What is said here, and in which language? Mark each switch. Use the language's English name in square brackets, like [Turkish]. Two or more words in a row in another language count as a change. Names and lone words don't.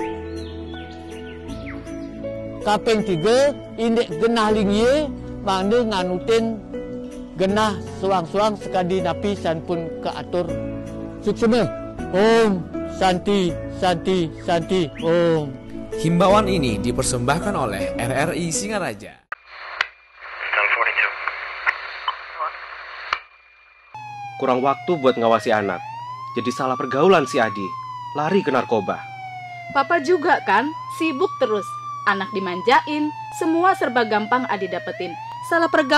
[Balinese] Kapeng 3 indek genah lingye mangde nganutin genah suang-suang sekadi napi san pun keatur suksema. [Sanskrit] Om Santi, Santi, Santi, Om. [Indonesian] Himbauan ini dipersembahkan oleh RRI Singaraja. Kurang waktu buat ngawasi anak. Jadi salah pergaulan si Adi. Lari ke narkoba. Papa juga kan, sibuk terus. Anak dimanjain, semua serba gampang Adi dapetin.